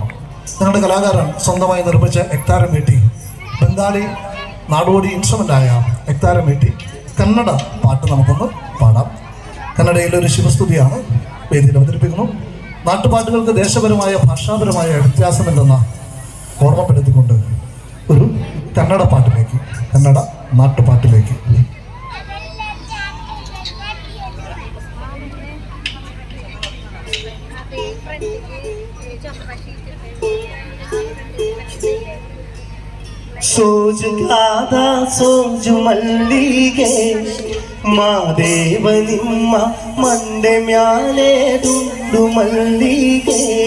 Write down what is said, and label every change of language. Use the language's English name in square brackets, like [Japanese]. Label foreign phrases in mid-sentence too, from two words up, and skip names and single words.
[Malayalam] ഞങ്ങളുടെ കലാകാരൻ സ്വന്തമായി നിർമ്മിച്ച എക്താരം വീട്ടി ബംഗാളി നാടോടി ഇൻസ്ട്രുമെൻ്റായ എക്താരം വീട്ടി കന്നഡ പാട്ട് നമുക്കൊന്ന് പാടാം. കന്നഡയിലെ ഒരു ശിവസ്തുതിയാണ് വേദിയിൽ അവതരിപ്പിക്കുന്നു. നാട്ടുപാട്ടുകൾക്ക് ദേശപരമായ ഭാഷാപരമായ വ്യത്യാസമില്ലെന്ന ഓർമ്മപ്പെടുത്തിക്കൊണ്ട് ഒരു കന്നഡ പാട്ടിലേക്ക്, കന്നഡ നാട്ടുപാട്ടിലേക്ക്. [Kannada] ಸೋಜುಗಾದ ಸೋಜು ಮಲ್ಲಿಗೆ ಮಾದೇವ ನಿಮ್ಮ ಮಂಡೆ ಮ್ಯಾಲೆ ದುಂಡು ಮಲ್ಲಿಗೆ.